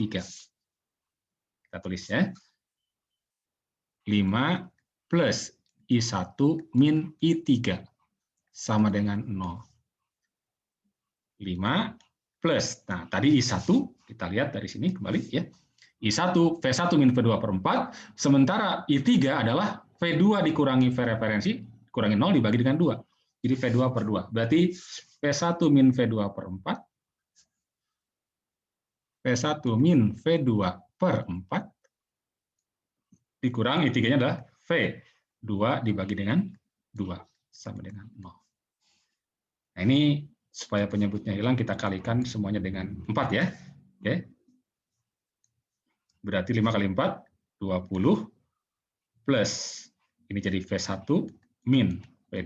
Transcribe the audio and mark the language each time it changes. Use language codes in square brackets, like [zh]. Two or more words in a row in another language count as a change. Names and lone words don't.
[id] Kita tulis ya. 5 plus I1 min I3 sama dengan 0. 5 plus, nah tadi I1 kita lihat dari sini kembali ya. I1 V1 min V2 per 4, sementara I3 adalah V2 dikurangi V referensi, kurangi 0 dibagi dengan 2. Jadi V2 per 2. Berarti V1 min V2 per 4. V1 min V2 per 4 dikurangi I3-nya adalah V2 dibagi dengan 2 sama dengan 0. Nah, ini supaya penyebutnya hilang kita kalikan semuanya dengan 4 ya. Oke. Berarti 5 kali 4 20 plus ini jadi V1 min V2.